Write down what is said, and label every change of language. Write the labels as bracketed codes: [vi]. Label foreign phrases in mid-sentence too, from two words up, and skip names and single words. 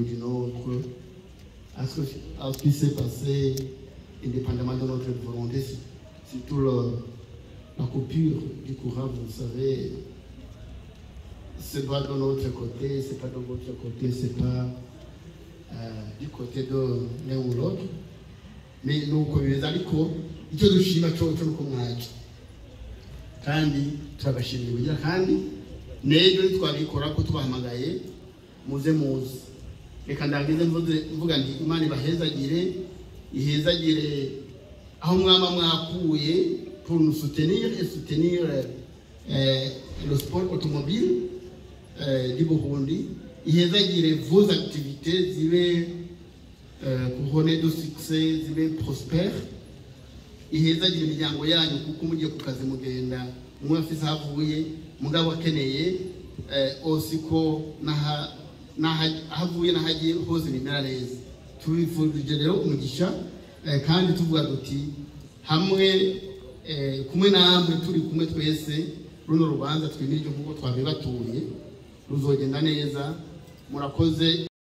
[fr] d'une autre, à ce qui s'est passé, indépendamment de notre volonté, surtout la coupure du courant, vous savez, c'est pas de notre côté, c'est pas de votre côté, c'est pas du côté de l'un ou l'autre. Mais nous, comme les alicos, il y a des chimères qui sont comme nous. [rn] Kandi turabashimiye kugira kandi n'ejo twabikora ko tubahamagaye muze reka ndangize mvuga nti Imana ihezagire aho mwama mwakuye [fr] pour nous soutenir et soutenir le sport automobile du Burundi. Ihezagire vos activités zibe couronnées de succès, [rn] zibe prospères. Ihezagire imiryango yanyu kuko mugiye ku kazi mugenda umwe afise havuye mugabo akeneye osiko nahavuye nahagiye hose bimera neza. tubifurije rero umugisha kandi tuvuga duti hamwe kumwe namwe turi kumwe twese runo rubanza twimirije kuko twabibatuye ruzogenda neza murakoze